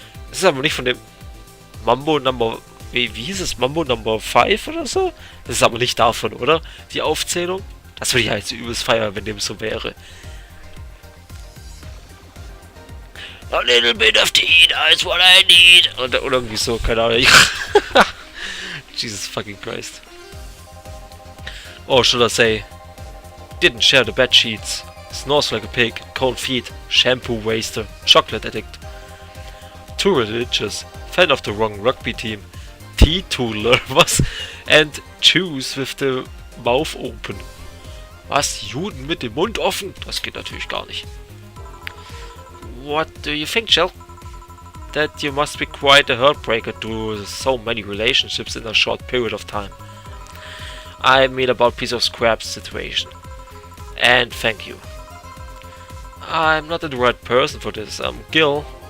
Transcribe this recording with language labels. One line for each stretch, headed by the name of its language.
German: Das ist aber nicht von dem Mambo Number... Wie hieß es? Mambo Number 5 oder so? Das ist aber nicht davon, oder? Die Aufzählung? Das würde ich halt so übelst feiern, wenn dem so wäre.
English: A little bit of tea, that's what I need.
German: Oder irgendwie so, keine Ahnung.
English: Jesus fucking Christ. Oh, should I say, didn't share the bed sheets, snores like a pig, cold feet, shampoo waster, chocolate addict, too religious, fan of the wrong rugby team, teetotaler, was, and choose with the mouth open.
German: Was, Juden mit dem Mund offen? Das geht natürlich gar nicht.
English: What do you think, Jill? That you must be quite a heartbreaker to so many relationships in a short period of time. I mean about piece of scrap situation. And thank you. I'm not the right person for this. Gil.